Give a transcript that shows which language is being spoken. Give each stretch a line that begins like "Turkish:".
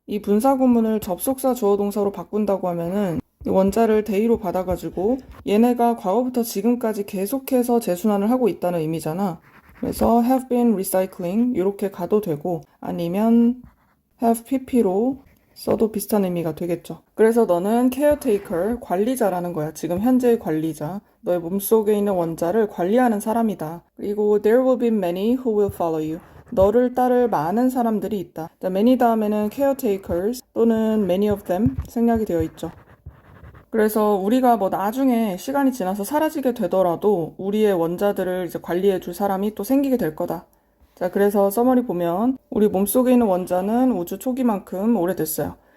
Korean: 이 분사구문을 접속사 주어동사로 바꾼다고 하면은 원자를 대의로 받아가지고 얘네가 과거부터 지금까지 계속해서 재순환을 하고 있다는 의미잖아. 그래서
English: have been recycling
Korean: 이렇게 가도 되고 아니면 have pp로 써도 비슷한 의미가 되겠죠. 그래서 너는 caretaker, 관리자라는 거야. 지금 현재의 관리자. 너의 몸속에 있는 원자를 관리하는 사람이다. 그리고
English: there will be many who will follow you.
Korean: 너를 따를 많은 사람들이 있다. many 다음에는 caretakers 또는 many of them 생략이 되어 있죠. 그래서 우리가 뭐 나중에 시간이 지나서 사라지게 되더라도 우리의 원자들을 이제 관리해 줄 사람이 또 생기게 될 거다. 자, 그래서 서머리 보면 우리 몸속에 있는 원자는 우주 초기만큼 오래됐어요.